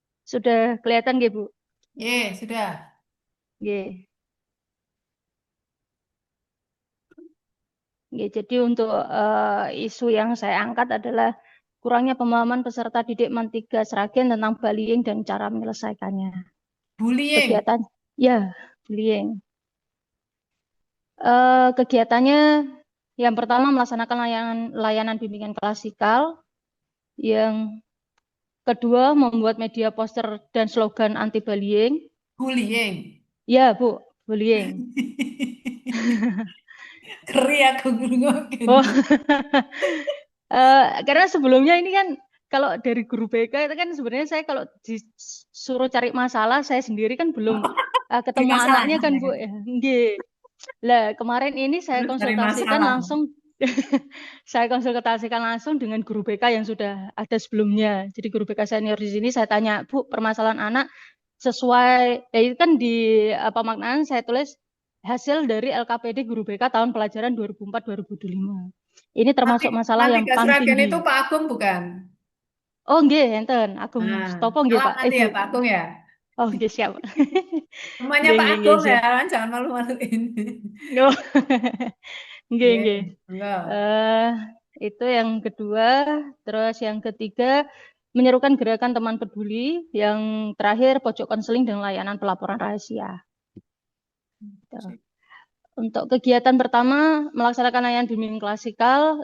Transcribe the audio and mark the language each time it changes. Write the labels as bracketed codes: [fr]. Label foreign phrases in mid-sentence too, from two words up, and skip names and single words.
[id] Sudah kelihatan nggih, Bu? Sudah. [jv] Nggih. Nggih, [id] jadi untuk isu yang saya angkat adalah kurangnya pemahaman peserta didik MAN 3 Sragen tentang bullying dan cara menyelesaikannya. Bullying. Kegiatan, ya, bullying. Kegiatannya yang pertama melaksanakan layanan bimbingan klasikal, yang kedua membuat media poster dan slogan anti bullying. Bullying. Ya, Bu, bullying. [jv] Keri aku ngrungokke. [id] Oh, karena sebelumnya ini kan kalau dari guru BK itu kan sebenarnya saya kalau disuruh cari masalah saya sendiri kan belum Di ketemu anaknya masalahnya kan, ya. Bu. Ya. Nggih. Lah, kemarin ini saya Terus cari konsultasikan masalah. langsung saya konsultasikan langsung dengan guru BK yang sudah ada sebelumnya. Jadi guru BK senior di sini saya tanya, "Bu, permasalahan anak sesuai itu kan di pemaknaan saya tulis hasil dari LKPD guru BK tahun pelajaran 2004-2025. Ini Nanti termasuk masalah nanti yang Kak paling Sragen itu tinggi." Pak Agung bukan? [jv] Oh, nggih, enten. Agung [id] Nah, [jv] Stopo nggih, [id] salam Pak. nanti Ibu. ya Pak Agung ya. Oh, nggih, siap. Namanya [jv] Nggih, [id] Pak [jv] nggih, nggih, [id] Agung ya, siap. kan jangan malu-maluin. [jv] Oh. Nggih, Nggih, nggih. [id] enggak. Eh, itu yang kedua. Terus yang ketiga, menyerukan gerakan teman peduli. Yang terakhir, pojok konseling dan layanan pelaporan rahasia. Gitu. Untuk kegiatan pertama, melaksanakan layanan bimbingan klasikal.